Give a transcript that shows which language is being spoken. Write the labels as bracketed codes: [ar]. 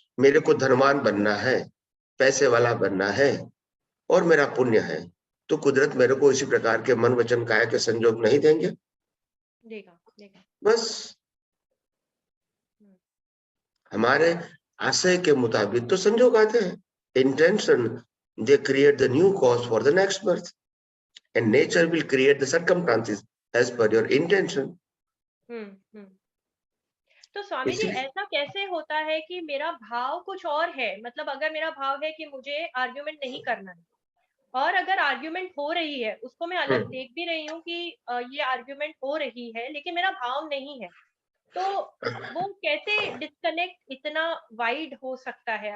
[hi] मेरे को धनवान बनना है, पैसे वाला बनना है और मेरा पुण्य है, तो कुदरत मेरे को इसी प्रकार के मन वचन काया के संजोग नहीं देंगे? देगा। बस हमारे आशय के मुताबिक तो संजोग आते हैं। [en] Intention, they create the new cause for the next birth, and nature will create the circumstances as per your intention. [hi] तो स्वामी जी ऐसा कैसे होता है कि मेरा भाव कुछ और है? मतलब अगर मेरा भाव है कि मुझे आर्ग्यूमेंट नहीं करना है, और अगर आर्ग्यूमेंट हो रही है उसको मैं अलग देख भी रही हूँ कि ये आर्ग्यूमेंट हो रही है, लेकिन मेरा भाव नहीं है, तो वो कैसे डिस्कनेक्ट इतना वाइड हो सकता है?